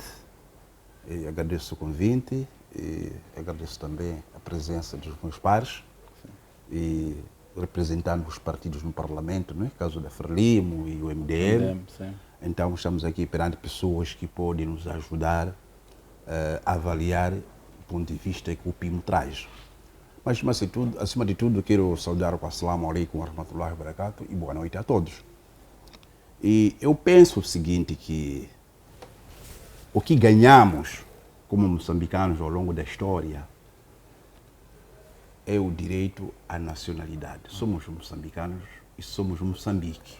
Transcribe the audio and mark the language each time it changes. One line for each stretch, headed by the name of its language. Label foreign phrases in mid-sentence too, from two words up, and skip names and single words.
Portuguese: E agradeço o convite e agradeço também a presença dos meus pares e representando os partidos no Parlamento, no caso da Frelimo e o MDM. Então estamos aqui perante pessoas que podem nos ajudar a avaliar o ponto de vista que o PIM traz. Mas acima de tudo quero saudar com
Arabic: السلام عليكم ورحمة الله وبركاته
Portuguese: e boa noite a todos. E eu penso o seguinte, que o que ganhamos como moçambicanos ao longo da história é o direito à nacionalidade. Somos moçambicanos e somos Moçambique.